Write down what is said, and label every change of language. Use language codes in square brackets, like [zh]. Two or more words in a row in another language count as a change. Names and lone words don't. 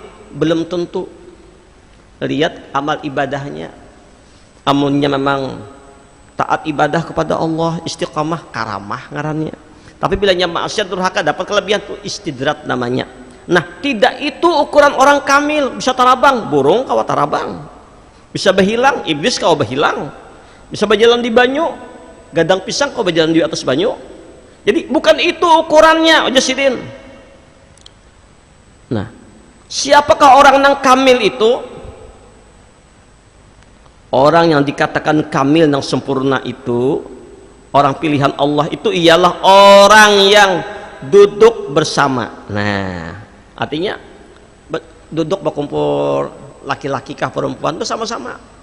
[id] Belum tentu. Lihat amal ibadahnya, amunnya memang taat ibadah kepada Allah, istiqamah, karamah ngarannya. Tapi bila maksiat durhaka dapat kelebihan tuh istidrat namanya. Nah, tidak itu ukuran orang kamil. [bjn] Bisa tarabang, burung kawa tarabang, bisa berhilang, iblis kawa berhilang, bisa berjalan di banyu, gadang pisang kawa berjalan di atas banyu. [id] Jadi bukan itu ukurannya, Jasidin. Nah, siapakah orang yang kamil itu? Orang yang dikatakan kamil, yang sempurna itu, orang pilihan Allah itu ialah orang yang duduk bersama. Nah, artinya duduk berkumpul laki-laki kah perempuan bersama-sama.